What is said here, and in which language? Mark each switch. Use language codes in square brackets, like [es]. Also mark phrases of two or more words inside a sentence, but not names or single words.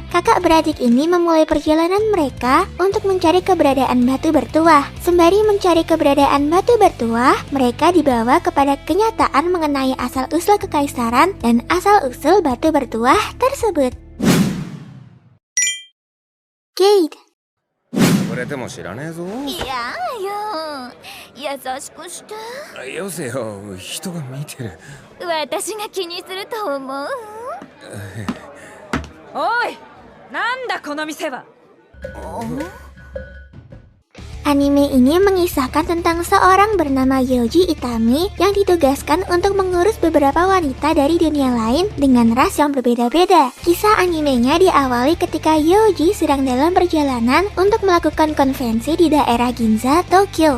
[id] Kakak beradik ini memulai perjalanan mereka untuk mencari keberadaan batu bertuah. Sembari mencari keberadaan batu bertuah, mereka dibawa kepada kenyataan mengenai asal-usul kekaisaran dan asal-usul batu bertuah tersebut. Gate. [ja] これでも知らねえぞ。いやよ、優しくして。よせよ、人が見てる。私が気にすると思う。おい、なんだこの店は。 [id] Anime ini mengisahkan tentang seorang bernama Yoji Itami yang ditugaskan untuk mengurus beberapa wanita dari dunia lain dengan ras yang berbeda-beda. Kisah animenya diawali ketika Yoji sedang dalam perjalanan untuk melakukan konvensi di daerah Ginza, Tokyo.